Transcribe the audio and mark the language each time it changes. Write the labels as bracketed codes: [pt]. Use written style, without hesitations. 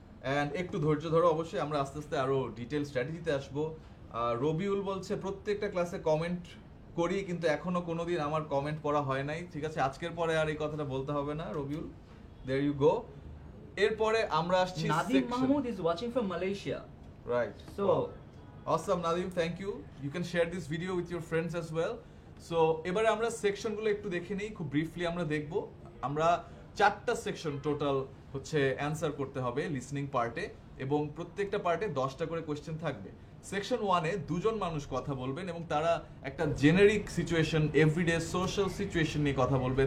[bn] And একটু ধৈর্য ধরো, অবশ্যই আমরা আস্তে আস্তে আরো ডিটেল স্ট্র্যাটেজিতে আসবো। রবিউল বলছে প্রত্যেকটা ক্লাসে কমেন্ট করি, কিন্তু এখনো কোনোদিন আমার কমেন্ট পড়া হয় নাই। ঠিক আছে, আজকের পরে আর এই কথাটা বলতে হবে না রবিউল, [en] There you go. [bn] এরপরে আমরা আসছি [en] Nadim Mahmud is watching from Malaysia, right? So awesome Nadim, thank you. You can share this video with your friends as well. [bn] So এবারে আমরা সেকশনগুলো একটু দেখে নেই, খুব ব্রিফলি আমরা দেখব। আমরা 4টা সেকশন টোটাল হচ্ছে অ্যান্সার করতে হবে লিসনিং পার্টে, এবং প্রত্যেকটা পার্টে 10টা করে কোয়েশ্চেন থাকবে। সেকশন 1-এ দুজন মানুষ কথা বলবেন এবং তারা একটা generic situation, everyday social situation নিয়ে কথা বলবে।